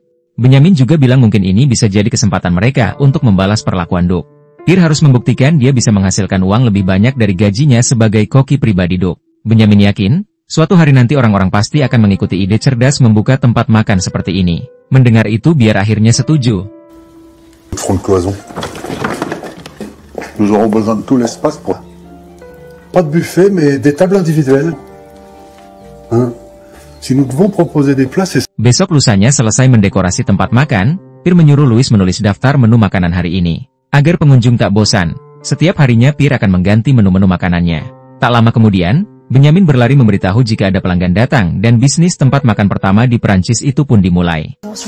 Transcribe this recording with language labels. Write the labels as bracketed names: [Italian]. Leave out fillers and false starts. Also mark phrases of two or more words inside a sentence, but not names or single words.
[Indonesian] Benyamin juga bilang mungkin ini bisa jadi kesempatan mereka untuk membalas perlakuan Duke. Pierre harus membuktikan dia bisa menghasilkan uang lebih banyak dari gajinya sebagai koki pribadi Duke. Benyamin yakin, suatu hari nanti orang-orang pasti akan mengikuti ide cerdas membuka tempat makan seperti ini. Mendengar itu Pierre akhirnya setuju. [French] Front de cloison. Nous aurons besoin de tout l'espace pour... Pas de buffet, mais des tables individuelles. Hein? Si nous devons proposer des plats, c'est... [Indonesian] Besok lusanya selesai mendekorasi tempat makan, Pierre menyuruh Louis menulis daftar menu makanan hari ini. Agar pengunjung tak bosan, setiap harinya Pierre akan mengganti menu-menu makanannya. Tak lama kemudian, Benyamin berlari memberitahu jika ada pelanggan datang dan bisnis tempat makan pertama di Perancis itu pun dimulai.